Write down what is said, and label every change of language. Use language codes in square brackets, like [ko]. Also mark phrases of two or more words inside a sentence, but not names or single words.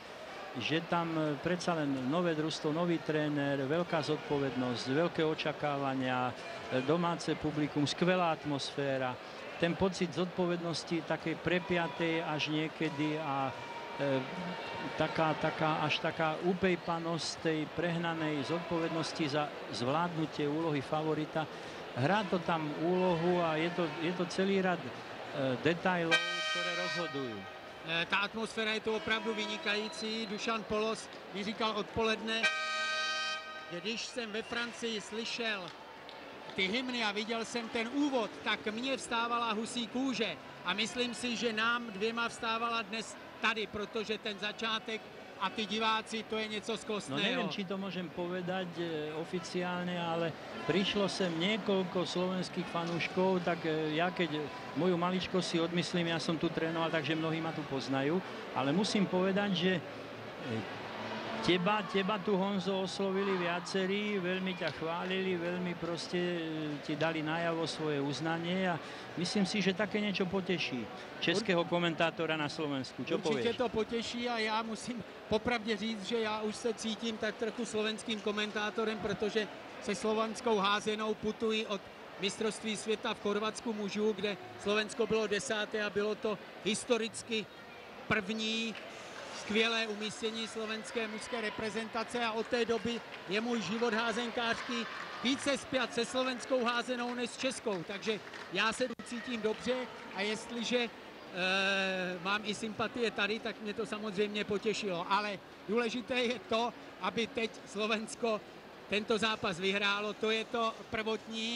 [sk] Že tam predsa len nové družstvo, nový tréner, veľká zodpovednosť, veľké očakávania, domáce publikum, skvelá atmosféra, ten pocit zodpovednosti takej prepiatej až niekedy a taká upejpanosť tej prehnanej zodpovednosti za zvládnutie úlohy favorita. Hrá to tam úlohu a je to celý rad detailov, ktoré rozhodujú. [cs] Ta atmosféra je to opravdu vynikající. Dušan Polos mi říkal odpoledne, že když jsem ve Francii slyšel ty hymny a viděl jsem ten úvod, tak mně vstávala husí kůže. A myslím si, že nám dvěma vstávala dnes tady, protože ten začátek a ty diváci, to je něco skvostného. [sk] No neviem, či to môžem povedať oficiálne, ale prišlo sem niekoľko slovenských fanúškov, tak ja keď moju maličko si odmyslím, ja som tu trénoval, takže mnohí ma tu poznajú, ale musím povedať, že teba tu, Honzo, oslovili viacerí, veľmi ťa chválili, veľmi proste ti dali najavo svoje uznanie a myslím si, že také niečo poteší českého komentátora na Slovensku. Čo [cs] Určitě [sk] povieš? [cs] to potěší a já musím popravdě říct, že já už se cítím tak trochu slovenským komentátorem, protože se slovanskou házenou putuji od mistrovství světa v Chorvatsku mužů, kde Slovensko bylo 10. a bylo to historicky první skvělé umístění slovenské mužské reprezentace a od té doby je můj život házenkářský více spjat se slovenskou házenou než s českou, takže já se cítím dobře a jestliže mám i sympatie tady, tak mě to samozřejmě potěšilo, ale důležité je to, aby teď Slovensko tento zápas vyhrálo, to je to prvotní,